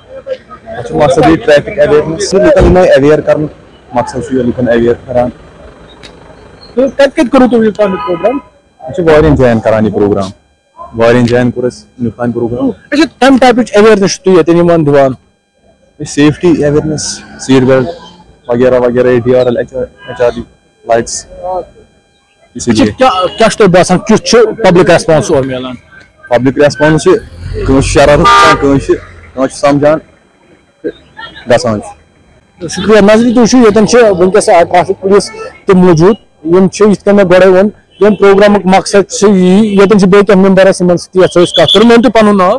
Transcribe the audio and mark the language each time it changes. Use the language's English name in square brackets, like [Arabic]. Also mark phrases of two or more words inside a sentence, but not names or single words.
[Kashmiri] مقصد یہِ [English] traffic awareness [Kashmiri] لُکن یِمے اویر کرنُک مقصد چھُ یہِ لُکن اویر کران تہٕ کتہِ کتہِ کوٚروٕ تۄہہِ وُنیُک تام یہِ پروگرام أسۍ چھِ واریاہن جاین کران یہِ پروگرام واریاہن جاین کوٚر اَسہِ وُنیُک تام پروگرام اچھا کمہِ ٹایپٕچ اویرنیس چھِو تُہۍ ییٚتٮ۪ن یِمن دِوان [English] safety awareness seat belt [Urdu] وغیرہ وغیرہ [English] ADRL HRD لایٹس [Urdu] اسی لیے [Kashmiri] کیٛاہ چھُ تۄہہِ باسان کیُتھ چھُ [English] public response [Kashmiri] اورٕ میلان [English] public response [Kashmiri] چھِ کٲنٛسہِ چھِ شرارت گژھان کٲنٛسہِ چھِ سمجھان تہٕ گژھان چھُ شُکریہ نظری تُہۍ وٕچھِو ییٚتٮ۪ن چھِ وٕنکیٚس [English] traffic police [Kashmiri] تہِ موٗجوٗد یِم چھِ یِتھ کٔنۍ مےٚ گۄڈے ووٚن ییٚمہِ پروگرامُک مقصد چھُ یی ییٚتٮ۪ن چھِ بیٚیہِ کینٛہہ ممبر اَسہِ یِمن سۭتۍ یژھو أسۍ کتھ کرٕنۍ مےٚ ؤنۍ تُہۍ پنُن ناو